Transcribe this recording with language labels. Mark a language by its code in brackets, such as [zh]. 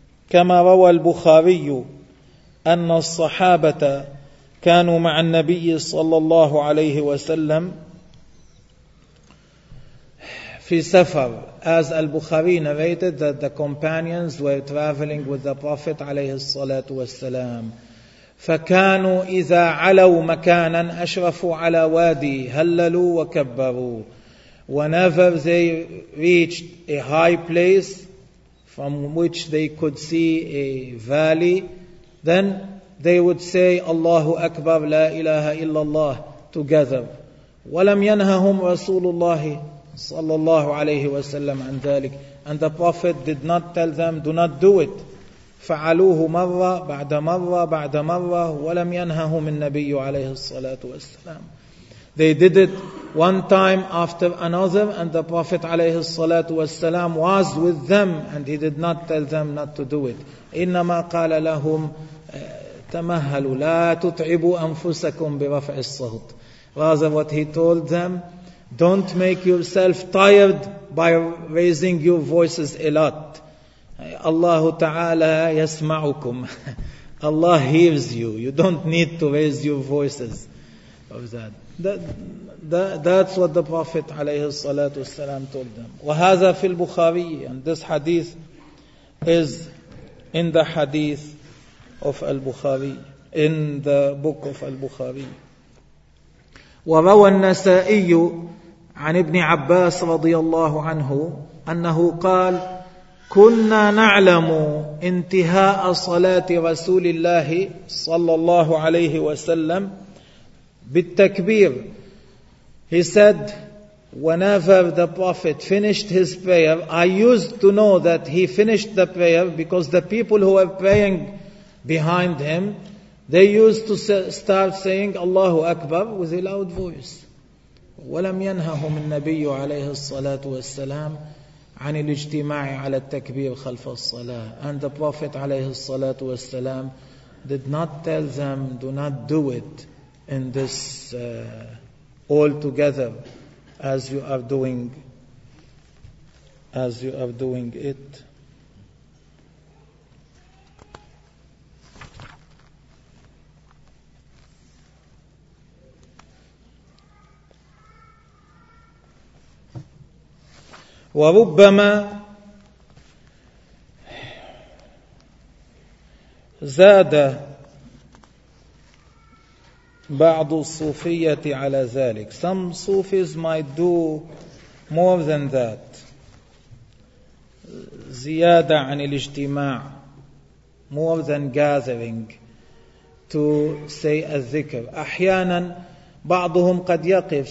[ar] كما روى البخاري أن الصحابة كانوا مع النبي صلى الله عليه وسلم في سفر. [en] As al-Bukhari narrated that the companions were traveling with the Prophet [ar] عليه الصلاة والسلام. فكانوا إذا علوا مكانا أشرفوا على وادي هللوا وكبروا. [en] Whenever they reached a high place from which they could see a valley, then they would say [ar] Allahu Akbar, La ilaha illallah [en] together. [ar] ولم ينههم رسول الله صلى الله عليه وسلم عن ذلك. [en] And the Prophet did not tell them, do not do it. [ar] فعلوه مرة بعد مرة بعد مرة ولم ينههم النبي عليه الصلاة والسلام. [en] They did it one time after another, and the Prophet [ar] عليه الصلاة والسلام [en] was with them, and he did not tell them not to do it. [ar] إنما قال لهم تمهلوا لا تتعبوا أنفسكم برفع الصوت. [en] Rather what he told them, don't make yourself tired by raising your voices a lot. [ar] Allah Ta'ala yasma'ukum. [en] Allah hears you. You don't need to raise your voices of that. That's what the Prophet [ar] عليه الصلاة والسلام [en] told them. [ar] وهذا في البخاري. [en] And this hadith is in the hadith of al-Bukhari, in the book of al-Bukhari. [ar] وروى النسائي عن ابن عباس رضي الله عنه أنه قال كنا نعلم انتهاء صلاة رسول الله صلى الله عليه وسلم بالتكبير. [en] He said, whenever the Prophet finished his prayer, I used to know that he finished the prayer because the people who were praying behind him, they used to start saying [ar] Allahu Akbar [en] with a loud voice. [ar] ولم ينههم النبي عليه الصلاة والسلام عن الاجتماع على التكبير خلف الصلاة. [en] And the Prophet [ar] عليه الصلاة والسلام [en] did not tell them, do not do it in this all together as you are doing it. [ar] وربما زاد بعض الصوفية على ذلك. [en] Some Sufis might do more than that. [ar] زيادة عن الاجتماع. [en] More than gathering to say a dhikr. [ar] أحيانا بعضهم قد يقف.